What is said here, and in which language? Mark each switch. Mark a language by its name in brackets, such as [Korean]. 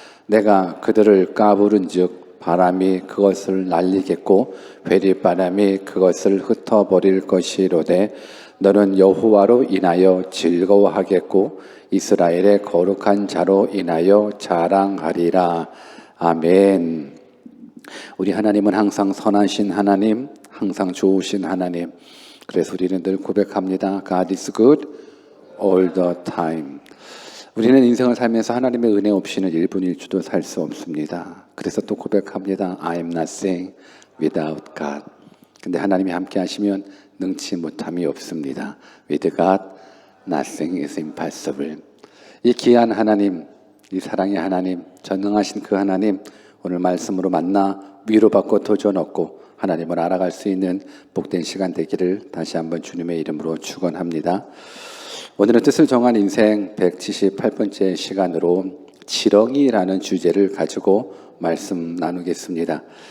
[Korean] 내가 그들을 까부른즉 바람이 그것을 날리겠고 회리바람이 그것을 흩어버릴 것이로되 너는 여호와로 인하여 즐거워하겠고 이스라엘의 거룩한 자로 인하여 자랑하리라. 아멘. 우리 하나님은 항상 선하신 하나님, 항상 좋으신 하나님. 그래서 우리는 늘 고백합니다. [English] God is good all the time. [Korean] 우리는 인생을 살면서 하나님의 은혜 없이는 1분 1초도 살 수 없습니다. 그래서 또 고백합니다. [English] I am nothing without God. [Korean] 근데 하나님이 함께 하시면 능치 못함이 없습니다. [English] With God, nothing is impossible. [Korean] 이 귀한 하나님, 이 사랑의 하나님, 전능하신 그 하나님, 오늘 말씀으로 만나 위로받고 도전 얻고 하나님을 알아갈 수 있는 복된 시간 되기를 다시 한번 주님의 이름으로 축원합니다. 오늘은 뜻을 정한 인생 178번째 시간으로 지렁이라는 주제를 가지고 말씀 나누겠습니다.